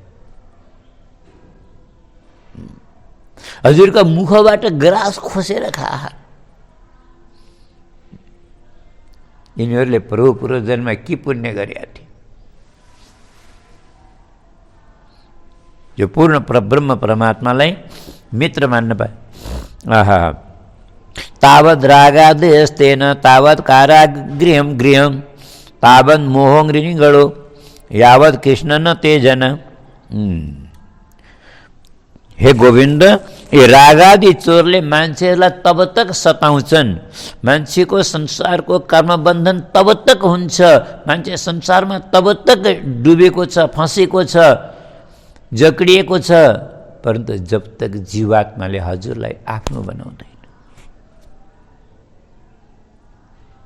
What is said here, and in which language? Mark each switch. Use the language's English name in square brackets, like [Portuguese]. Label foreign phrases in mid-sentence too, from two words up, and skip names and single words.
[Nepali] हजुरका मुखबाट ग्रास खोसेर खा। यिनीहरूले पूर्वजन्ममा के पुण्य गरेका थिए? यो पूर्ण परब्रह्म परमात्मालाई मित्र मान्न पाए। [Sanskrit] तावद् रागादेस्तेन तावत् कारागृहं गृहं तावत् मोहङ्गृणिगणो यावत् कृष्ण न तेजन। [Nepali] हे गोविन्द, ये रागादि चोरले मान्छेहरूलाई [Hindi] तब तक [Nepali] सताउँछन्, मान्छेको संसारको कर्मबन्धन [Hindi] तब तक [Nepali] हुन्छ, मान्छे संसारमा [Hindi] तब तक [Nepali] डुबेको छ, फँसेको छ, जक्डिएको छ, परन्तु [Hindi] जब तक [Nepali] जीवात्माले हजुरलाई आफ्नो बनाउँदैन।